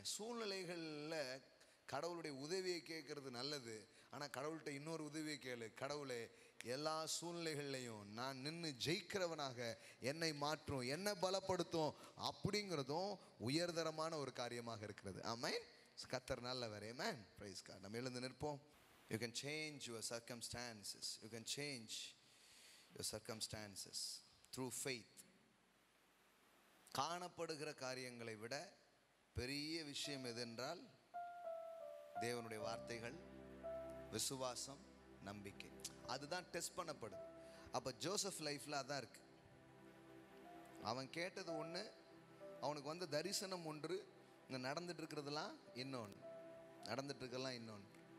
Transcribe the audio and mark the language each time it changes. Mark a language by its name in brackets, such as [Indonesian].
[Tamil] சூழ்நிலைகளில் கடவுளுடைய உதவியை கேட்கறது நல்லது. ஆனால் கடவுள்கிட்ட இன்னொரு உதவியை கேளு, கடவுளே எல்லா சூழ்நிலைகள்லையும் நான் நின்று ஜெயிக்கிறவனாக என்னை மாற்றும், என்னை பலப்படுத்தும் அப்படிங்கிறதும் உயர்தரமான ஒரு காரியமாக இருக்கிறது. ஆமென். கர்த்தர் நல்லவர். ஆமென். [English] Praise God. [Tamil] நம்ம எழுந்து நிற்போம். [English] You can change your circumstances. You can change your circumstances through faith. [Tamil] காணப்படுகிற காரியங்களை விட பெரிய விஷயம் எதென்றால் தேவனுடைய வார்த்தைகள், விசுவாசம், நம்பிக்கை. அதுதான் டெஸ்ட் பண்ணப்படுது. அப்போ ஜோசப் லைஃப்பில் அதான் இருக்கு. அவன் கேட்டது ஒன்று, அவனுக்கு வந்த தரிசனம் ஒன்று, இங்கே நடந்துட்டு இருக்கிறதுலாம் இன்னொன்று, நடந்துட்டு இருக்கலாம் இன்னொன்று.